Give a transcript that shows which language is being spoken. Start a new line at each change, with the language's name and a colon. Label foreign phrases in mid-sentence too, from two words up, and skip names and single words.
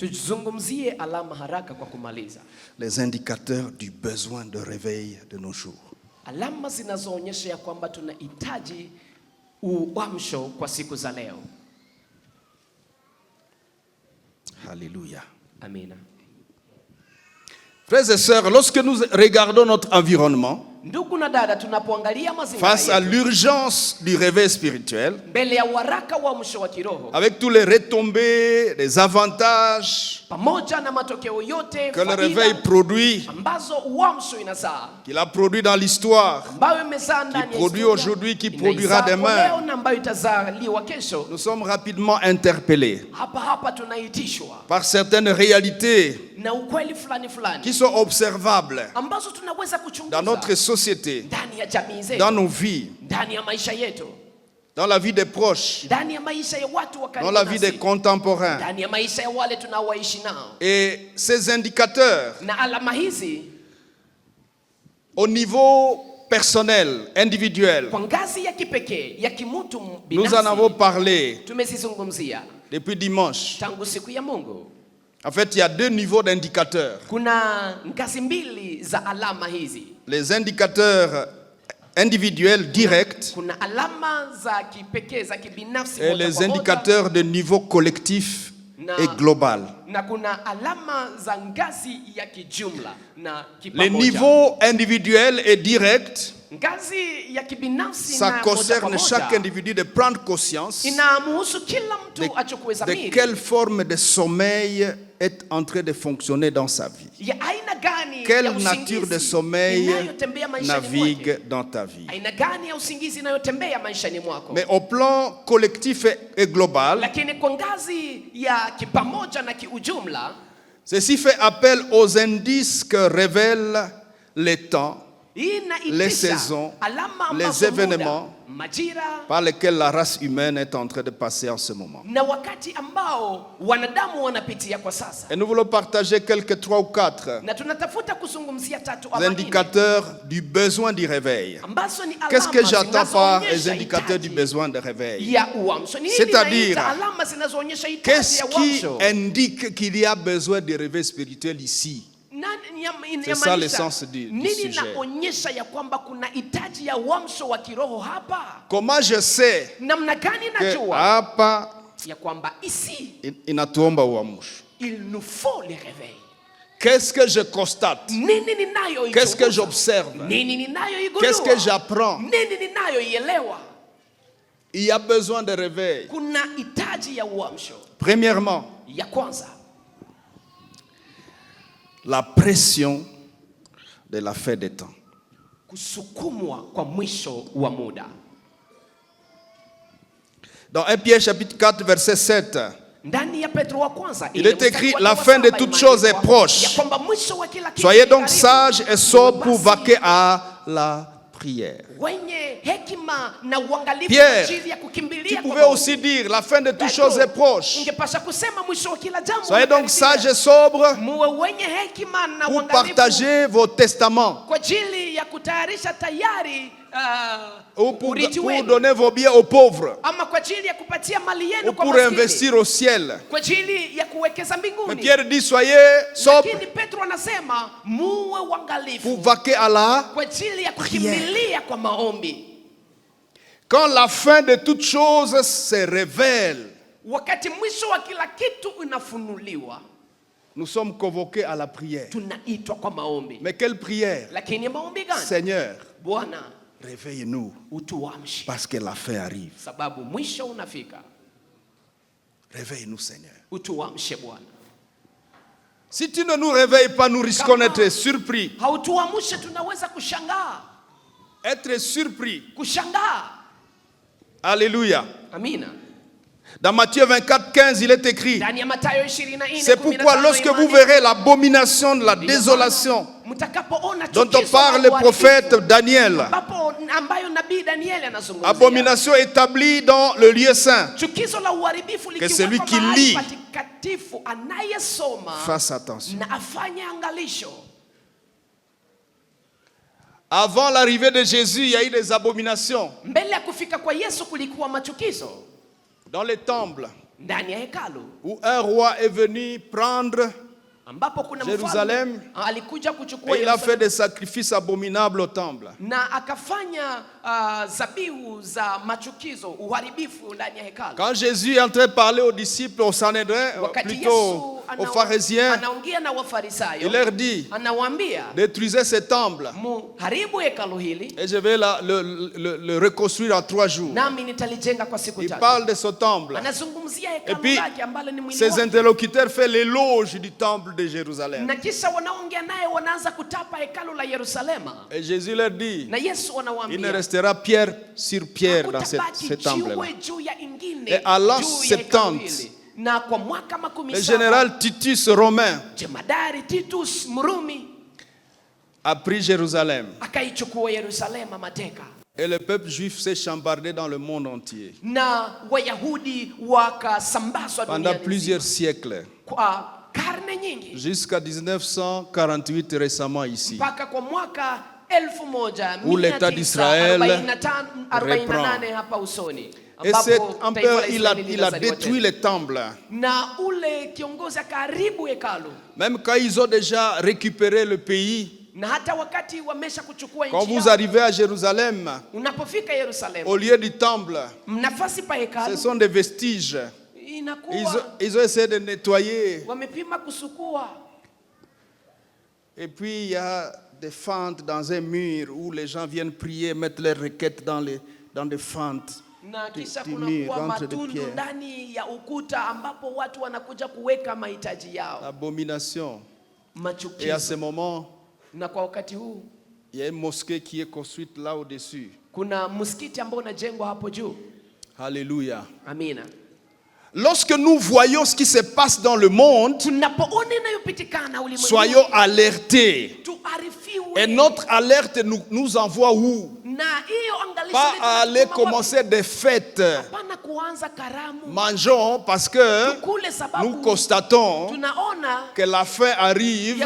French: Les indicateurs du besoin de réveil de nos jours. Alléluia. Amen. Frères et sœurs, lorsque nous regardons notre environnement,
Swahili: ndugu na dada, tunapoangalia mazingira
French: face à l'urgence du réveil spirituel,
Swahili: mbele ya waraka wa mwisho wa kiroho,
French: avec tous les retombées, les avantages
Swahili: pamoja na matokeo yote
French: que le réveil produit,
Swahili: ambazo uamsho inazaa,
French: qu'il a produit dans l'histoire,
Swahili: ambayo imezaa ndani ya
French: qui produit aujourd'hui, qui produira demain,
Swahili: leo na ambayo itazaliwa kesho,
French: nous sommes rapidement interpellés
Swahili: hapa tunaitishwa
French: par certaines réalités
Swahili: na ukweli fulani
French: qui sont observables
Swahili: ambazo tunaweza kuchunguza
French: dans notre société,
Swahili: ndani ya jamii zetu,
French: dans nos vies,
Swahili: ndani ya maisha yetu,
French: dans la vie des proches,
Swahili: ndani ya maisha ya watu wa karibu,
French: dans la vie des contemporains.
Swahili: ndani ya maisha ya wale tunaoishi nao.
French: Et ces indicateurs,
Swahili: Na alama hizi
French: au niveau personnel, individuel,
Swahili: kwa ngazi ya kipekee ya kimutu binafsi,
French: nous en avons parlé
Swahili: tumezizungumzia
French: depuis dimanche.
Swahili: tangu siku ya Mungu.
French: En fait, il y a deux niveaux d'indicateurs.
Swahili: Kuna ngazi mbili za alama hizi.
French: Les indicateurs individuels directs
Swahili: Kuna alama za kipekee za kibinafsi
French: et les indicateurs de niveau collectif et global.
Swahili: Na kuna alama za ngazi ya kijumla na
French: Les
Swahili: kipamoja.
French: niveaux individuels et directs,
Swahili: Ngazi ya kibinafsi
French: ça
Swahili: na
French: concerne
Swahili: moja kwa
French: chaque
Swahili: moja
French: individu de prendre conscience
Swahili: inamhusu kila mtu achukue
French: de
Swahili: dhamiri
French: quelle forme de sommeil est en train de fonctionner dans sa vie.
Swahili: ya aina gani
French: Quelle
Swahili: ya
French: nature de
Swahili: usingizi
French: sommeil
Swahili: inayotembea maishani
French: navigue
Swahili: mwake.
French: dans ta vie.
Swahili: Aina gani ya usingizi inayotembea maishani mwako.
French: Mais au plan collectif et global,
Swahili: Lakini kwa ngazi ya kipamoja na kiujumla,
French: ceci fait appel aux indices que révèlent les temps, les saisons, les événements
Swahili: majira
French: par lesquels la race humaine est en train de passer en ce moment.
Swahili: na wakati ambao wanadamu wanapitia kwa sasa.
French: Et nous voulons partager quelques 3 ou 4
Swahili: Na tunatafuta kuzungumzia tatu ama nne
French: indicateurs du besoin du réveil.
Swahili: ambazo ni alama
French: Qu'est-ce que j'attends par les
Swahili: zinazoonyesha
French: indicateurs du
Swahili: hitaji
French: besoin de réveil?
Swahili: ya uamsho. Ni nini
French: C'est-à-dire,
Swahili: naita alama zinazoonyesha hitaji
French: Qu'est-ce
Swahili: ya
French: qui
Swahili: uamsho?
French: indique qu'il y a besoin de réveil spirituel ici? C'est ça le sens du
Swahili: nini
French: sujet.
Swahili: naonyesha ya kwamba kuna hitaji ya uamsho wa kiroho hapa?
French: Comment je sais
Swahili: Namna gani
French: que
Swahili: najua hapa ya kwamba ici inatuomba uamsho?
French: il nous faut le réveil? Qu'est-ce que je constate?
Swahili: Nini ninayoichunguza?
French: Qu'est-ce que j'observe?
Swahili: Nini ninayoigundua?
French: Qu'est-ce que j'apprends?
Swahili: Nini ninayoielewa?
French: Il y a besoin de réveil.
Swahili: Kuna hitaji ya uamsho.
French: Premièrement,
Swahili: Ya kwanza,
French: la pression de la fin des temps.
Swahili: kusukumwa kwa mwisho wa muda.
French: Dans 1 Pierre chapitre 4 verset 7,
Swahili: Ndani ya Petro wa kwanza
French: il est écrit: la fin de toutes choses est proche.
Swahili: ya kwamba mwisho wa kila kitu
French: Soyez donc
Swahili: karibu.
French: sages et sobres pour vaquer à la prière.
Swahili: Wenye hekima na uangalifu
French: Pierre,
Swahili: kwa ajili ya kukimbilia
French: tu
Swahili: kwa
French: pouvais
Swahili: Mungu.
French: aussi dire: la fin de toutes
Swahili: Petro,
French: choses est proche.
Swahili: ungepasha kusema mwisho wa kila jambo.
French: Soyez donc
Swahili: unakaribia.
French: sages et sobres
Swahili: Muwe wenye hekima na
French: pour
Swahili: uangalifu
French: partager vos testaments
Swahili: kwa ajili ya kutayarisha tayari
French: ou pour
Swahili: urithi wenu.
French: donner vos biens aux pauvres
Swahili: Ama kwa ajili ya kupatia mali
French: ou
Swahili: yenu kwa
French: pour
Swahili: maskini.
French: investir au ciel.
Swahili: Kwa ajili ya kuwekeza
French: Mais
Swahili: mbinguni.
French: Pierre dit: soyez sobres
Swahili: Lakini Petro anasema muwe
French: pour
Swahili: uangalifu
French: vaquer à la.
Swahili: kwa ajili ya kukimbilia kwa maombi.
French: Quand la fin de toutes choses se révèle,
Swahili: Wakati mwisho wa kila kitu unafunuliwa,
French: nous sommes convoqués à la prière.
Swahili: tunaitwa kwa maombi.
French: Mais quelle prière?
Swahili: Lakini maombi gani?
French: Seigneur,
Swahili: Bwana,
French: réveille-nous
Swahili: utuamshe
French: parce que la fin arrive.
Swahili: sababu mwisho unafika.
French: Réveille-nous, Seigneur.
Swahili: Utuamshe Bwana.
French: Si tu ne nous réveilles pas, nous risquons d'être surpris.
Swahili: Hautuamshe tunaweza kushangaa.
French: Être surpris.
Swahili: Kushangaa.
French: Alléluia.
Swahili: Amina.
French: Dans Matthieu 24, 15, il est écrit:
Swahili: Ndani ya Mathayo 24,
French: c'est pourquoi lorsque vous verrez l'abomination de la désolation
Swahili: mtakapoona
French: dont on
Swahili: chukizo
French: parle la le prophète
Swahili: uharibifu, Daniel, ambayo nabii Danieli anazungumzia.
French: abomination établie dans le lieu saint,
Swahili: Chukizo la uharibifu
French: celui
Swahili: likiwekwa
French: qui
Swahili: mahali
French: lit
Swahili: patakatifu, anayesoma
French: fasse attention.
Swahili: na afanye angalisho.
French: Avant l'arrivée de Jésus, il y a eu des abominations
Swahili: Mbele ya kufika kwa Yesu kulikuwa machukizo
French: dans les temples
Swahili: ndani ya hekalu,
French: où un roi est venu prendre
Swahili: ambapo kuna Jerusalem, mfalme alikuja kuchukua
French: et il a fait
Swahili: Yerusalemu
French: des sacrifices abominables au temple.
Swahili: na akafanya zabihu za machukizo, uharibifu ndani ya hekalu.
French: Quand Jésus est entré parler aux disciples au Sanhédrin,
Swahili: Wakati
French: plutôt
Swahili: Yesu
French: aux pharisiens,
Swahili: anaongea na Wafarisayo,
French: il leur dit,
Swahili: anawaambia,
French: détruisez ce temple
Swahili: muharibu hekalu hili,
French: et je vais le reconstruire en 3 jours.
Swahili: nami nitalijenga kwa siku 3.
French: Il parle de ce temple.
Swahili: Anazungumzia
French: Et
Swahili: hekalu
French: puis,
Swahili: lake ambalo ni mwili
French: ses
Swahili: wake.
French: interlocuteurs font l'éloge du temple de Jérusalem.
Swahili: Na kisha wanaongea naye wanaanza kutapa hekalu la Yerusalema.
French: Et Jésus leur dit,
Swahili: Na Yesu anawaambia,
French: il ne restera pierre sur pierre dans ce temple-là. Et à l'an 70,
Swahili: na kwa mwaka
French: le général Titus romain
Swahili: jemadari Titus Mrumi
French: a pris Jérusalem.
Swahili: akaichukua Yerusalema mateka.
French: Et le peuple juif s'est chambardé dans le monde entier.
Swahili: Na Wayahudi wakasambazwa
French: pendant plusieurs siècles.
Swahili: Kwa karne nyingi.
French: Jusqu'à 1948 récemment ici.
Swahili: Mpaka kwa mwaka
French: où l'État d'Israël reprend.
Swahili: hapa usoni.
French: Et cet empereur, il a détruit les temples.
Swahili: Na ule kiongozi akaharibu hekalu.
French: Même quand ils ont déjà récupéré le pays.
Swahili: Na hata wakati wamesha kuchukua nchi
French: quand vous arrivez à Jérusalem,
Swahili: unapofika Yerusalemu,
French: au lieu du temple,
Swahili: nafasi pa hekalu,
French: ce sont des vestiges. Ils ont essayé de nettoyer.
Swahili: Wamepima kusukua.
French: Et puis il y a des fentes dans un mur où les gens viennent prier, mettre leurs requêtes dans des fentes.
Swahili: Na kisha kunakuwa matundu ndani ya ukuta ambapo watu wanakuja kuweka mahitaji yao.
French: Abomination.
Swahili: Machukizo.
French: Et à ce moment,
Swahili: na kwa wakati huu,
French: il y a une mosquée qui est construite là au-dessus.
Swahili: Kuna msikiti ambao unajengwa hapo juu.
French: Alléluia.
Swahili: Amina.
French: Lorsque nous voyons ce qui se passe dans le monde, soyons alertés. Et notre alerte nous envoie où? Pas à aller commencer des fêtes. Mangeons parce que nous constatons que la fin arrive.